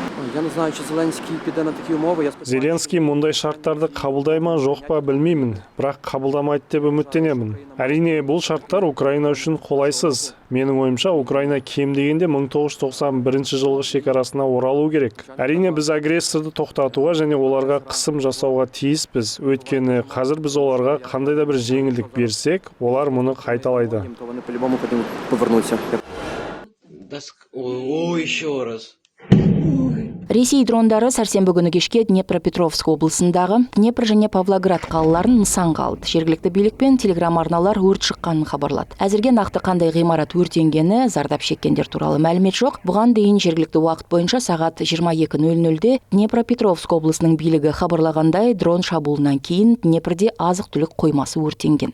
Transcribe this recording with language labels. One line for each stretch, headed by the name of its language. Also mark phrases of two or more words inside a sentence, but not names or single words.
Ukrainian: Я не знаю, чи Зеленський піде на такі умови. Я сподіваюся,
Kazakh: Зеленский мұндай шарттарды қабылдай ма, жоқ па білмеймін, бірақ қабылдамайды деп үміттенемін. Әрине, бұл шарттар Украина үшін қолайсыз. Менің ойымша, Украина кем дегенде 1991 жылғы шекарасына оралу керек. Әрине, біз агрессорды тоқтатуға және оларға қысым жасауға тиіспіз. Өйткені қазір біз оларға қандай да бір жеңілдік берсек, олар мұны қайталайды.
Ukrainian: то вони по-любому повернуться. Ой,
Russian: еще раз.
Kazakh: Ресей дрондары сәрсенбі күні кешке Днепропетровск облысындағы Днепр және Павлоград қалаларын нысанға алды. Жергілікті билік пен телеграм арналар өрт шыққанын хабарлады. Әзірге нақты қандай ғимарат өртенгені, зардап шеккендер туралы мәлімет жоқ. Бұған дейін жергілікті уақыт бойынша сағат 22:00-де Днепропетровск облысының билігі хабарлағандай, дрон шабуылынан кейін Днепрде азық-түлік қоймасы өртенген.